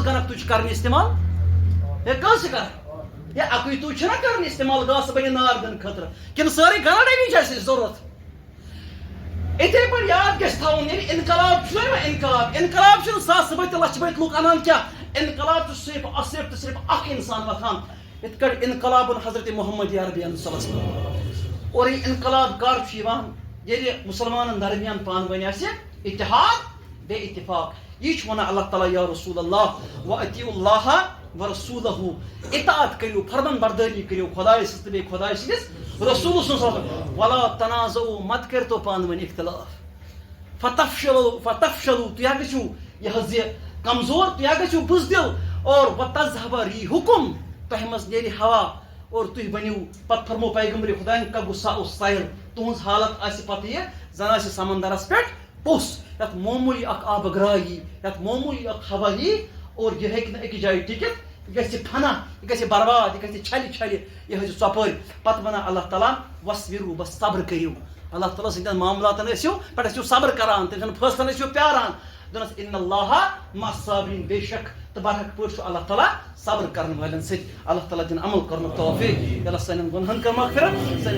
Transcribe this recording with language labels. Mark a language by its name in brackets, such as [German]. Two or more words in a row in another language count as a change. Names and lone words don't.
[Kashmiri] گنکھ تُہۍ چھِ کرنہِ استعمال ہے کٔژ چھِ کران یا اکُے تُہۍ چھِنا کران استعمال گاسہٕ بنہِ نار دِنہٕ خٲطرٕ کِنہٕ سٲرٕے گنڈٲنی چھِ اَسہِ ضروٗرت اِتھے پٲٹھۍ یاد گژھِ تھاوُن ییٚلہِ انقلاب چھُ نا انقلاب چھُنہٕ ساسہٕ بٔدۍ تہٕ لچھِ بٔدۍ لُکھ انان کیٛاہ انقلاب چھُ صرف تہٕ صرف اکھ انسان وۄتھان یِتھ کٲٹھۍ انقلاب حضرت محمد عربی [Arabic] صلی اللہ علیہ وسلم [Kashmiri] اور یہِ انقلاب کر چھُ یِوان ییٚلہِ مُسلمانن درمیان پانہٕ ؤنۍ آسہِ اتحاد بیٚیہِ اتفاق یہِ چھُ وَنان اللہ تعالیٰ [Arabic] یا رسول اللہ وَأطیعوا اللہ ورسولہ [Kashmiri] اطاعت کٔرِو فرمان بردٲری کٔرِو خۄداے سٕنٛز تہٕ بیٚیہِ خۄداے سٕنٛدِس رسوٗل سٕنٛز [Arabic] ولا تنازعوا [Kashmiri] مت کٔرۍتو پانہٕ ؤنۍ اختلاف فتفشلوا تُہۍ ہا گٔژھِو یہِ حظ یہِ کمزور تُہۍ ہا گٔژھِو بُزدِل اور [Arabic] وتذهب ریحکم [Kashmiri] تۄہہِ منٛز نیرِ ہوا اور تُہۍ بٔنِو پتہٕ فرمو پیغمبرِ خۄدایَن کا غُصہ اوس سایل تُہنٛز حالت آسہِ پتہٕ یہِ زن آسہِ سمندرس پٮ۪ٹھ پوٚس یتھ معموٗلی اکھ آبہٕ گراے یی یتھ معموٗلی اکھ ہوا یی اور یہِ ہیٚکہِ نہٕ أکِس جایہِ ٹِکِتھ یہِ گژھِ فنا یہِ گژھِ برباد یہِ گژھِ چھلہِ یہِ حظ ژۄپٲرۍ پتہٕ وَنان اللہ تعالیٰ وَصبِروا بس صبر کٔرِو اللہ تعالیٰ سٕنٛدٮ۪ن معاملاتن ٲسِو پٮ۪ٹھ ٲسِو صبر کران تٔمۍ سٕنٛدٮ۪ن فٲصلن ٲسِو پیاران دوٚپنس [Arabic] اِنَ اللہِ مع الصابریٖن [Kashmiri] بے شک تہٕ برحق پٲٹھۍ چھُ اللہ تعالیٰ صبر کرن والٮ۪ن سۭتۍ اللہ تعالیٰ دِنۍ عمل کرنُک توفیٖق اللہ سانٮ۪ن گۄنہن کر مغفرت سانٮ۪ن